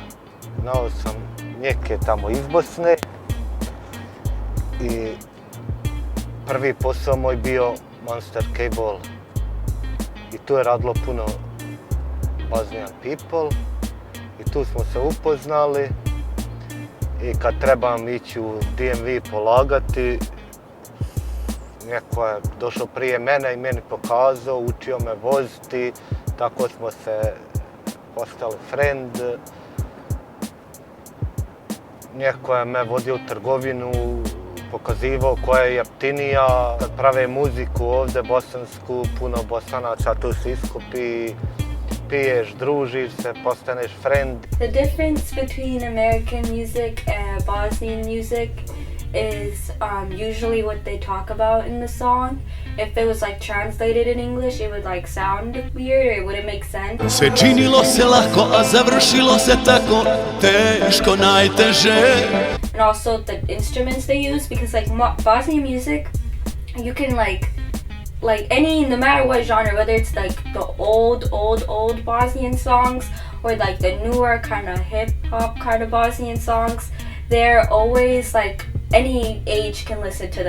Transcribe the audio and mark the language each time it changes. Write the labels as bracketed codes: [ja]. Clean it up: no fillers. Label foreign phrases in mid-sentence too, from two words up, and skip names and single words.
[bs] Znao sam neke tamo iz Bosne i prvi posao moj bio Monster Cable i tu je radilo puno [en] Bosnian people [bs] i tu smo se upoznali i kad trebam ići u DMV polagati, neko je došao prije mene i meni pokazao, učio me voziti, tako smo se postali friend. Neko je me vodio u trgovinu, pokazivao koja je jeftinija. Kad prave muziku ovdje bosansku, puno Bosanaca tu se iskupi, piješ, družiš se, postaneš friend. [en] The difference between American music and Bosnian music is usually what they talk about in the song. If it was like translated in English, it would like sound weird or it wouldn't make sense. [bs] Sve činilo se lako, a završilo se tako teško, najteže. [en] And also the instruments they use, because like Bosnian music, you can like any, no matter what genre, whether it's like the old Bosnian songs or like the newer kind of hip hop kind of Bosnian songs, they're always like any age can listen to them.